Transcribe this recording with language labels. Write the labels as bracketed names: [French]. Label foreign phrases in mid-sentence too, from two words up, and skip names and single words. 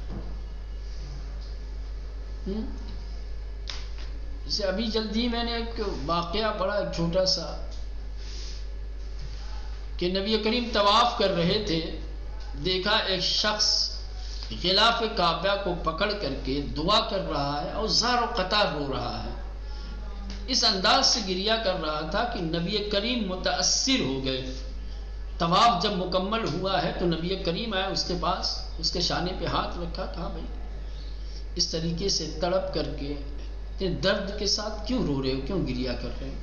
[Urdu] جیسے ابھی جلدی میں نے ایک واقعہ پڑھا, ایک چھوٹا سا, کہ نبی کریم طواف کر رہے تھے, دیکھا ایک شخص غلاف کعبہ کو پکڑ کر کے دعا کر رہا ہے اور زار و قطار رو رہا ہے. اس انداز سے گریہ کر رہا تھا کہ نبی کریم متاثر ہو گئے. طواف جب مکمل ہوا ہے تو نبی کریم آئے اس کے پاس, اس کے شانے پہ ہاتھ رکھا, کہا بھائی اس طریقے سے تڑپ کر کے درد کے ساتھ کیوں رو رہے ہو, کیوں گریہ کر رہے ہو؟